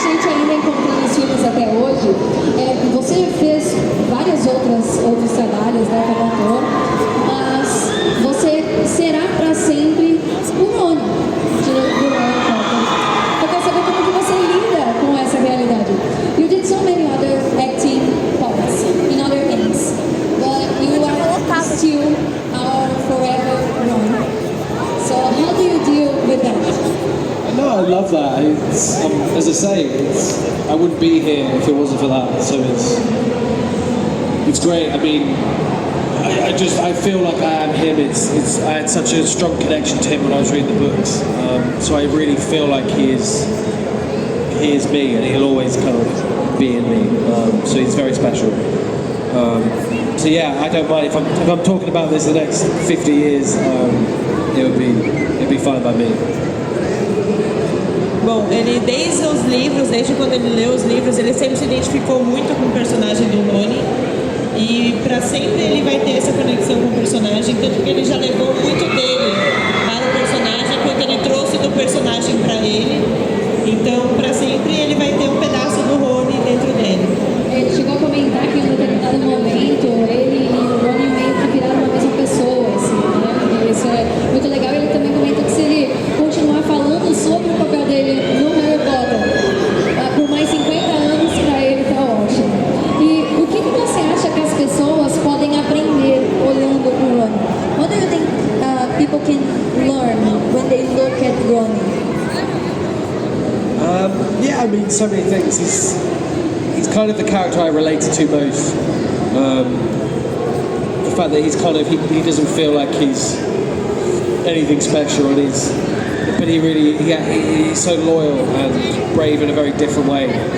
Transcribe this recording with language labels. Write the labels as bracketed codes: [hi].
[pt] E tem muita gente ainda encontrando os filmes até hoje. Você fez outros trabalhos, né, como ator, mas você será para sempre o Rony de Harry Potter. Eu quero saber como que você lida com essa realidade. [en] You did so many other acting parts in other things, but you are still our forever Rony. So how do you deal with that? No, I love that. As I say, I wouldn't be here if it wasn't for that. So it's great. I mean, I feel like I am him. I had such a strong connection to him when I was reading the books. So I really feel like he is me, and he'll always kind of be in me. So he's very special. So yeah, I don't mind if I'm talking about this the next 50 years. It'll be fine by me. [pt] Bom, ele desde quando ele leu os livros, ele sempre se identificou muito com o personagem do Rony. E para sempre ele vai ter essa conexão com o personagem, tanto que ele já levou muito dele para o personagem, quanto ele trouxe do personagem para ele. Então, para sempre ele vai ter um pedaço do Rony dentro dele. Ele chegou a comentar que em um determinado momento ele e o Rony meio que viraram uma mesma pessoa, assim, né? E isso é muito legal. Ele também comenta que se ele continuar falando sobre o papel dele no Harry Potter por mais 50 anos, para ele tá ótimo. E o que você acha que as pessoas podem aprender olhando o Rony? [en] What do you think people can learn when they look at Rony? Yeah, I mean, so many things. He's kind of the character I related to most. The fact that he's kind of he doesn't feel like he's anything special, and but he's so loyal and brave in a very different way.